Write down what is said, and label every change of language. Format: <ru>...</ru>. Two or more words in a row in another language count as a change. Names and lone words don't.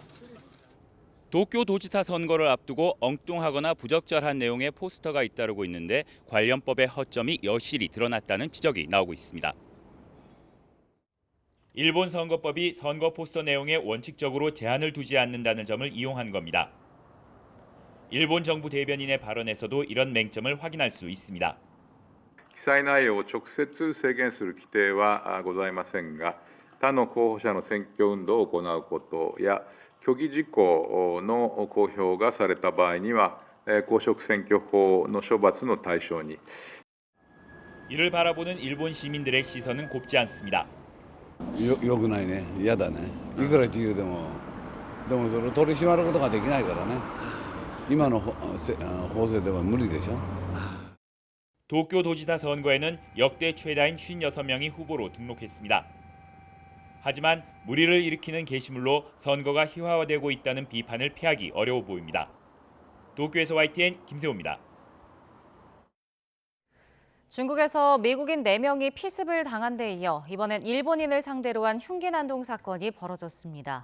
<ko>도쿄도지사 선거를 앞두고 엉뚱하거나 부적절한 내용의 포스터가 잇따르고 있는데 관련법의 허점이 여실히 드러났다는 지적이 나오고 있습니다. 일본 선거법이 선거 포스터 내용에 원칙적으로 제한을 두지 않는다는 점을 이용한 겁니다. 일본 정부 대변인의 발언에서도 이런 맹점을 확인할 수 있습니다.</ko> <ja>記載内容を直接制限する規定はございませんが、他の候補者の選挙運動を行うことや虚偽事項の公表がされた場合には公職選挙法の処罰の対象に.</ja> <ko>이를 바라보는 일본 시민들의 시선은 곱지 않습니다.</ko> <ja>よくないね、嫌だね。いくら自由でもそれを取り締まることができないからね。今の法制では無理でしょ。</ja> <ko>도쿄도지사 선거에는 역대 최다인 56명이 후보로 등록했습니다. 하지만 물의를 일으키는 게시물로 선거가 희화화되고 있다는 비판을 피하기 어려워 보입니다. 도쿄에서 YTN 김세호입니다. 중국에서 미국인 4명이 피습을 당한 데 이어 이번엔 일본인을 상대로 한 흉기 난동 사건이 벌어졌습니다.</ko>